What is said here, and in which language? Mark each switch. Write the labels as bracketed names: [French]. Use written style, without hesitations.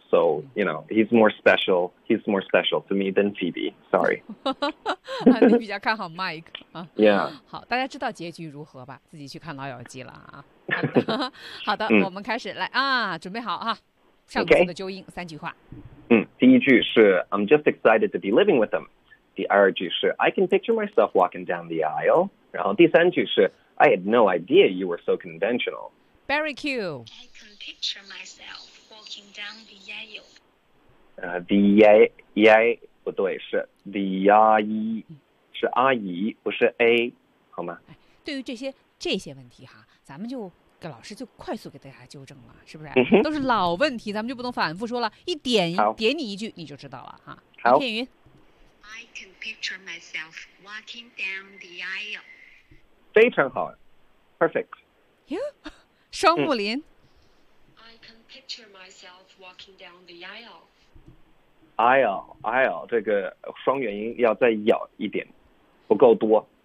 [English] So you know, he's more special. He's more special to me than Phoebe. Sorry. [Chinese] 你比较看好 Mike 啊 [English] ？Yeah. [Chinese] 好，大家知道结局如何吧？自己去看《老友记》了啊。好的，好的，我们开始来啊，准备好啊，上次的纠音、 [English] okay. [Chinese] 三句话。第一句是 [English] I'm just excited to be living with him. [Chinese] 第二句是 [English] I can picture myself walking down the aisle. [Chinese] 然后第三句是 [English] I had no idea you were so conventional. Barry Q. I can picture myself walking down the aisle. The aisle, [Chinese] 不对，是 [English] the [Chinese] 阿姨，是阿姨，不是 A， 好吗？对于这些问题哈，咱们就给老师就快速给大家纠正了，是不是？ Mm-hmm. 都是老问题，咱们就不能反复说了，一点点你一句你就知道了哈。好，片云。 [English] I can picture myself walking down the aisle. [Chinese] 非常好 ， [English] perfect. Yeah. 双木林、 I can picture myself walking down the aisle. Aisle, aisle, [Chinese] 这个双元音要再咬一点，不够多。